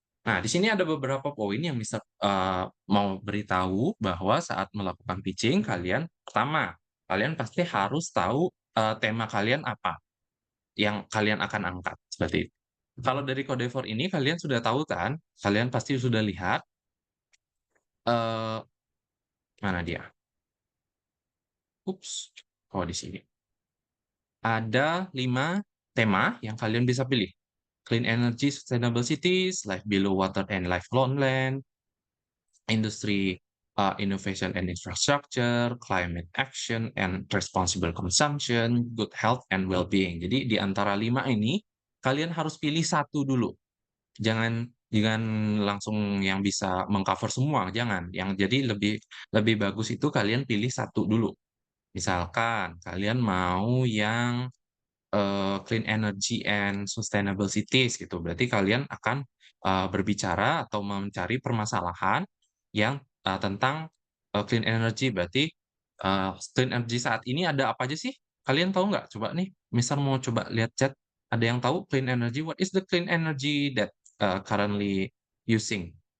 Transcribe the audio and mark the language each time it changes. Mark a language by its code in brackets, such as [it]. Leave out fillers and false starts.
[id] Nah, di sini ada beberapa poin yang bisa mau beritahu bahwa saat melakukan pitching kalian pertama, kalian pasti harus tahu tema kalian apa yang kalian akan angkat seperti itu. Kalau dari Codevor ini kalian sudah tahu kan? Kalian pasti sudah lihat eh mana dia? Ups. Oh, di sini. Ada 5 tema yang kalian bisa pilih. [en] Clean energy, sustainable cities, life below water and life on land, industry, innovation and infrastructure, climate action and responsible consumption, good health and well-being. [id] Jadi di antara 5 ini, kalian harus pilih satu dulu. Jangan jangan langsung yang bisa mengcover semua, jangan. Yang jadi lebih lebih bagus itu kalian pilih satu dulu. Misalkan kalian mau yang clean energy and sustainable cities gitu. Berarti kalian akan berbicara atau mencari permasalahan yang tentang clean energy. Berarti clean energy saat ini ada apa aja sih? Kalian tahu nggak? Coba nih, misal mau coba lihat chat, ada yang tahu clean energy? [en] What is the clean energy that currently using?